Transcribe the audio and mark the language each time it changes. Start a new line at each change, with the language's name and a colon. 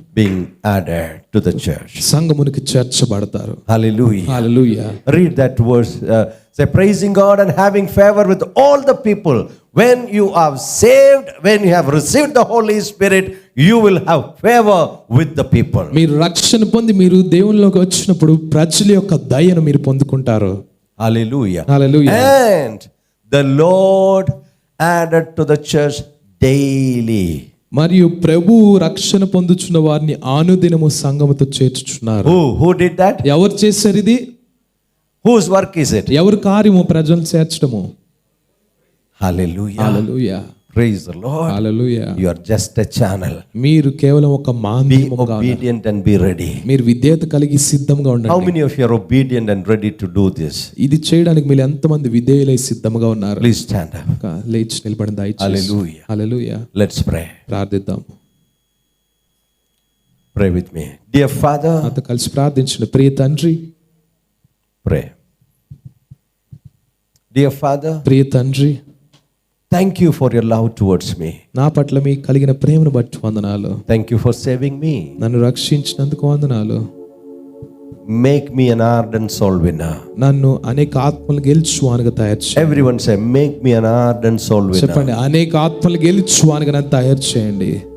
English: being added to the church.
Telugu: సంఘమునికి చేర్చబడతారు.
English: Hallelujah. Hallelujah. Read that verse. Say, praising God and having favor with all the people. When you are saved, when you have received the Holy Spirit, you will have favor with the people.
Telugu: మీరు రక్షణ పొంది మీరు దేవునిలోకి వచ్చినప్పుడు ప్రజల యొక్క దయను మీరు పొందుకుంటారు.
English: Hallelujah. Hallelujah. And the Lord added to the church daily.
Telugu: మరియు ప్రభు రక్షణ పొందుచున్న వారిని అనుదినము సంఘముతో చేర్చుచున్నారు.
English: Who did that?
Telugu: ఎవరు చేశారు ఇది?
English: Whose work is it?
Telugu: ఎవరి కార్యము ప్రజలను చేర్చడము.
English: Hallelujah. Hallelujah. Praise the Lord. Hallelujah. You are just a channel.
Telugu: మీరు కేవలం ఒక
English: Be
Telugu: మాధ్యమముగా
English: obedient and be ready.
Telugu: మీరు విధేయత కలిగి సిద్ధంగా ఉండండి.
English: How many of you are obedient and ready to do this?
Telugu: ఇది చేయడానికి మీరు ఎంతమంది విధేయులై సిద్ధంగా ఉన్నారు?
English: Please stand up.
Telugu: లేచి నిలబడండి దయచేసి.
English: Hallelujah.
Telugu: హల్లెలూయా.
English: Let's pray.
Telugu: ప్రార్థిద్దాం.
English: Pray with me. Dear Father,
Telugu: నాతో కలిసి ప్రార్థించండి. ప్రియ తండ్రి,
English: pray. Dear Father,
Telugu: ప్రియ తండ్రి,
English: thank you for your love towards me.
Telugu: నా పట్ల మీకు కలిగిన ప్రేమను బట్టి వందనాలు.
English: Thank you for saving me.
Telugu: నన్ను రక్షించినందుకు వందనాలు.
English: Make me an ardent soul winner.
Telugu: నన్ను అనేక ఆత్మలు గెలుచువానిగా తయారు చేయండి.
English: Everyone say, make me an ardent soul winner.
Telugu: చెప్పండి, అనేక ఆత్మలు గెలుచువానిగా నన్ను తయారు చేయండి.